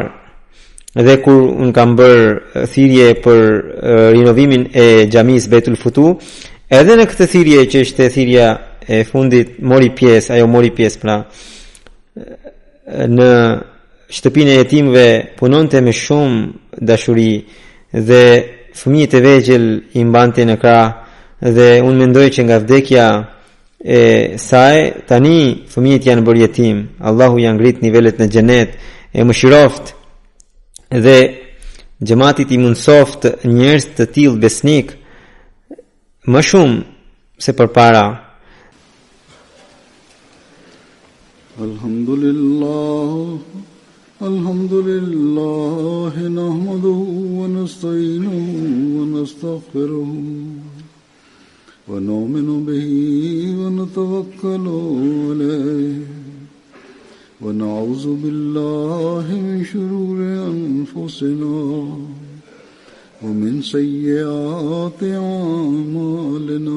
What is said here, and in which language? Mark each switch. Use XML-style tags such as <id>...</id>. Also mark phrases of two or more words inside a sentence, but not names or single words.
<sq>Dhe kur unë kam bërë thirrje për rinovimin e xhamis Betul Futu, edhe në këtë thirrje që ishte thirrja e fundit, ajo mori pjesë, pra në shtëpinë e jetimëve punonte me shumë dashuri dhe fëmijët e vegjël i mbante në krah, dhe unë mendoj që nga vdekja e saj tani fëmijët janë bërë jetim. Allahu ja ngrit nivelet në xhenet, e mëshiroft dhe xhamatit i mundsoft njerëz të tillë besnik më shumë se përpara.</sq> <ar>الحمد لله نحمده ونستعينه ونستغفره ونؤمن به ونتوكل عليه ونعوذ بالله من شرور أنفسنا ومن سيئات أعمالنا.</ar>